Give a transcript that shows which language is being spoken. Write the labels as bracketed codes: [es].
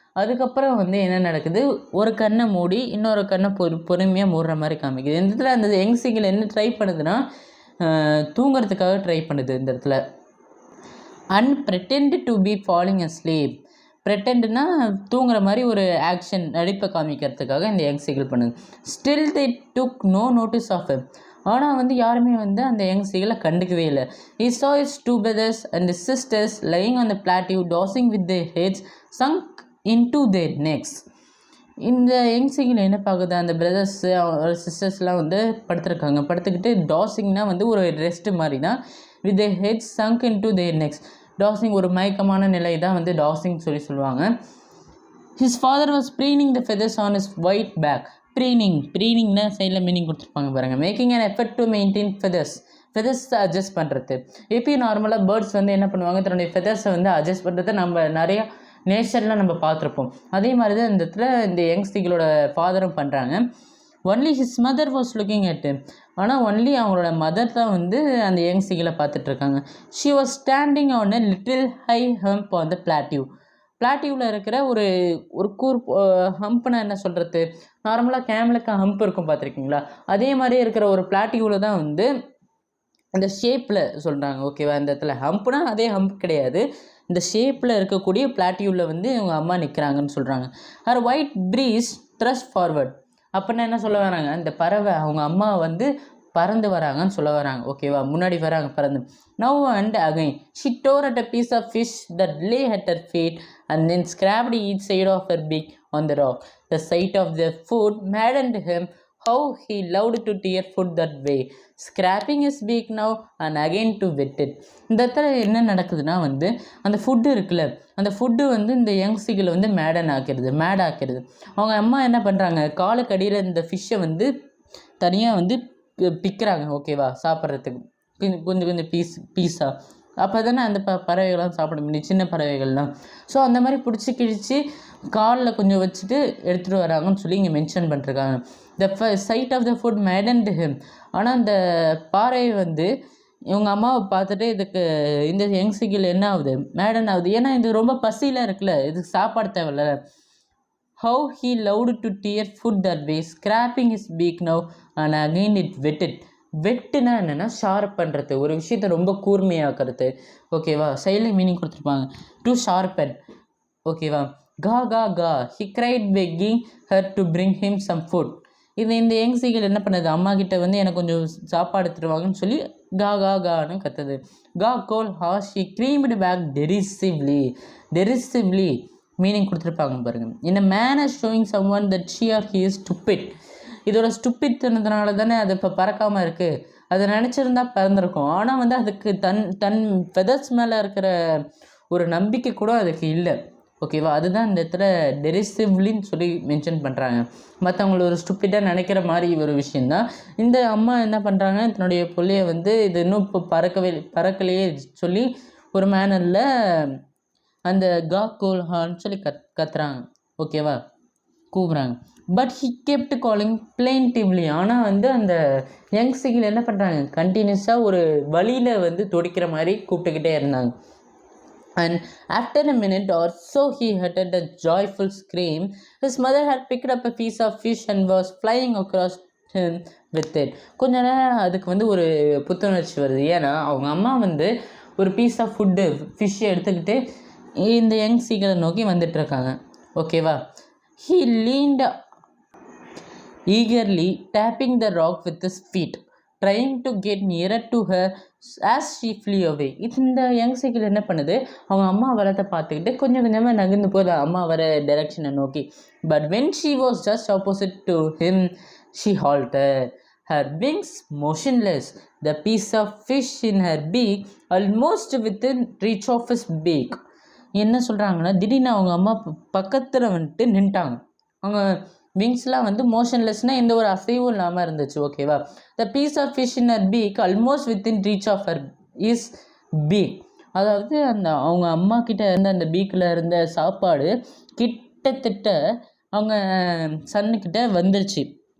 [ta] அதுக்கப்புறம் வந்து என்ன நடக்குது, ஒரு கண்ணை மூடி இன்னொரு கண்ணை பொறுமையாக மூடுற மாதிரி காமிக்குது. இந்த இடத்துல அந்த யங் சீகிள் என்ன ட்ரை பண்ணுதுன்னா, தூங்குறதுக்காக ட்ரை பண்ணுது இந்த இடத்துல. [en] And pretend to be falling asleep. [ta] pretendனா தூங்குற மாதிரி ஒரு ஆக்ஷன், நடிப்பை காமிக்கிறதுக்காக இந்த யங் சீகிள் பண்ணுது. [en] Still they took no notice of him. [ta] ஆனால் வந்து யாருமே வந்து அந்த யங் சீகிளை கண்டுக்கவே இல்லை. [en] He saw his 2 brothers and his sisters lying on the plateau, tossing with their heads sunk into their necks. [ta] இந்த யங் சீகிள் என்ன பார்க்குது, அந்த பிரதர்ஸு சிஸ்டர்ஸ்லாம் வந்து படுத்துக்கிட்டு டாஸிங்னா வந்து ஒரு ரெஸ்ட்டு மாதிரி தான். [en] With their heads sunk into their necks. [ta] Tossing ஒரு மயக்கமான நிலை தான் வந்து டாஸிங் சொல்லுவாங்க. [en] His father was preening the feathers on his white back. [ta] ப்ரீனிங்னா சைடில் மீனிங் கொடுத்துருப்பாங்க பாருங்கள். [en] making an effort to maintain [ta] ஃபெதர்ஸை adjust பண்ணுறது. எப்பயும் நார்மலாக பேர்ட்ஸ் வந்து என்ன பண்ணுவாங்க, தன்னுடைய ஃபெதர்ஸை வந்து அட்ஜஸ்ட் பண்ணுறதை நம்ம நிறையா நேச்சர்லாம் நம்ம பார்த்துருப்போம். அதே மாதிரி தான் இந்த இடத்துல இந்த யங் சீகிளோட ஃபாதரும் பண்ணுறாங்க. [en] Only his mother was looking at him. [ta] ஆனால் ஒன்லி அவங்களோட மதர் தான் வந்து அந்த யங் சீகிளை பார்த்துட்ருக்காங்க. [en] She was standing on a little high hump on the plateau. [ta] பிளாட்டியூவில் இருக்கிற ஒரு ஒரு கூர் ஹம்ப்னா என்ன சொல்கிறது, நார்மலாக கேமலுக்கு ஹம்ப் இருக்கும் பார்த்துருக்கீங்களா, அதே மாதிரி இருக்கிற ஒரு பிளாட்டியூவில் தான் வந்து அந்த ஷேப்பில் சொல்கிறாங்க. ஓகேவா, இந்த இடத்துல ஹம்ப்னா அதே ஹம்ப் கிடையாது, இந்த ஷேப்பில் இருக்கக்கூடிய பிளாட்டியூவில் வந்து இவங்க அம்மா நிற்கிறாங்கன்னு சொல்கிறாங்க. [en] Her white breast thrust forward. [ta] அப்படின்னா என்ன சொல்ல வராங்க, இந்த பறவை அவங்க அம்மா வந்து பறந்து வராங்கன்னு சொல்ல வராங்க. [en] ஓகேவா, [ta] முன்னாடி வராங்க பறந்து. [en] Now and again she tore at a piece of fish that lay at her feet and then scraped each side of her beak on the rock. The sight of their food maddened him. How he loved to tear food that way, scraping his beak now and again to wet it. [ta] இந்த இடத்துல என்ன நடக்குதுன்னா வந்து அந்த food இருக்குல்ல, அந்த food வந்து இந்த யங் சீகளை வந்து மேட் ஆக்கிடுது. அவங்க அம்மா என்ன பண்ணுறாங்க, காலுக்கு அடியில் இந்த ஃபிஷ்ஷை வந்து தனியாக வந்து பிக்கிறாங்க. ஓகேவா, சாப்பிட்றதுக்கு கொஞ்சம் கொஞ்சம் பீஸாக. அப்போ தானே அந்த பறவைகள்லாம் சாப்பிட முடியும், சின்ன பறவைகள்லாம். ஸோ அந்த மாதிரி பிடிச்சி கிழிச்சு காலில் கொஞ்சம் வச்சுட்டு எடுத்துகிட்டு வராங்கன்னு சொல்லி இங்கே மென்ஷன் பண்ணிருக்காங்க. [en] The sight of the food maddened him. [ta] ஆனால் அந்த பாறை வந்து இவங்க அம்மாவை பார்த்துட்டு இதுக்கு இந்த யங் சீகிள் என்ன ஆகுது, மேடன் ஆகுது. ஏன்னா இது ரொம்ப பசியில் இருக்குல்ல, இதுக்கு சாப்பாடு தேவையில்ல. [en] How he loved to tear food that way, scraping his beak now and again it wetted. [ta] வெட்டுனா என்னென்னா ஷார்ப் பண்ணுறது, ஒரு விஷயத்தை ரொம்ப கூர்மையாக்குறது. ஓகேவா, சைடில் மீனிங் கொடுத்துருப்பாங்க, [en] To sharpen. ஓகேவா, கா கா கா he cried begging her to bring him some food. [ta] இந்த யங் சீகிள் என்ன பண்ணுது, அம்மா கிட்ட வந்து எனக்கு கொஞ்சம் சாப்பாடு எடுத்துருவாங்கன்னு சொல்லி கா கா கான்னு கத்துது. [en] கா கோல் ஹாஸ் she screamed back derisively [ta] meaning கொடுத்துருப்பாங்க பாருங்கள். [en] in a manner showing someone that she or he is stupid. [ta] இதோட ஸ்டூப்பிட்னதுனால தானே அது இப்போ பறக்காமல் இருக்குது. அதை நினச்சிருந்தா பறந்துருக்கும். ஆனால் வந்து அதுக்கு தன் ஃபெதர்ஸ் மேலே இருக்கிற ஒரு நம்பிக்கை கூட அதுக்கு இல்லை. ஓகேவா, அதுதான் இந்த இடத்துல டெரிசிவ்லின்னு சொல்லி மென்ஷன் பண்ணுறாங்க. மற்றவங்கள ஒரு ஸ்டூப்பிட்டாக நினைக்கிற மாதிரி ஒரு விஷயந்தான். இந்த அம்மா என்ன பண்ணுறாங்க, தன்னுடைய பிள்ளைய வந்து இது இன்னும் இப்போ பறக்கலையே சொல்லி ஒரு மேனரில் அந்த கா கோல் ஹான்னு சொல்லி கத்துறாங்க. ஓகேவா, கூவுறாங்க. [en] But he kept calling plaintively. [ta] ஆனால் வந்து அந்த யங் சீகிள் என்ன பண்ணுறாங்க, கண்டினியூஸாக ஒரு வழியில் வந்து துடிக்கிற மாதிரி கூப்பிட்டுக்கிட்டே இருந்தாங்க. [en] And after a minute or so he uttered a joyful scream. His mother had picked up a piece of fish and was flying across him with it. [ta] கொஞ்ச நேரம் அதுக்கு வந்து ஒரு புத்துணர்ச்சி வருது. ஏன்னா அவங்க அம்மா வந்து ஒரு பீஸ் ஆஃப் ஃபுட்டு ஃபிஷ்ஷை எடுத்துக்கிட்டு இந்த யங் சீகளை நோக்கி வந்துட்டுருக்காங்க. [en] ஓகேவா, he leaned eagerly, tapping the rock with his feet, trying to get nearer to her as she flew away. [ta] இந்த யங் சீக்கிள் என்ன பண்ணுது, அவங்க அம்மா வரத்தை பார்த்துக்கிட்டு கொஞ்சம் கொஞ்சமாக நகர்ந்து போகுது அம்மா வர டைரக்ஷனை நோக்கி. [en] But when she was just opposite to him, she halted, her wings motionless, the piece of fish in her beak almost within reach of his beak. [ta] என்ன சொல்கிறாங்கன்னா, திடீர்னு அவங்க அம்மா பக்கத்தில் வந்துட்டு நின்ட்டாங்க. அவங்க விங்ஸ்லாம் வந்து மோஷன்லெஸ்னால் எந்த ஒரு அசைவும் இல்லாமல் இருந்துச்சு. [en] ஓகேவா, the piece of fish in her peak almost within reach of her is peak. [ta] அதாவது அந்த அவங்க அம்மா கிட்ட இருந்த அந்த பீக்கில் இருந்த சாப்பாடு கிட்டத்தட்ட அவங்க சன்னுக்கிட்ட வந்துருச்சு.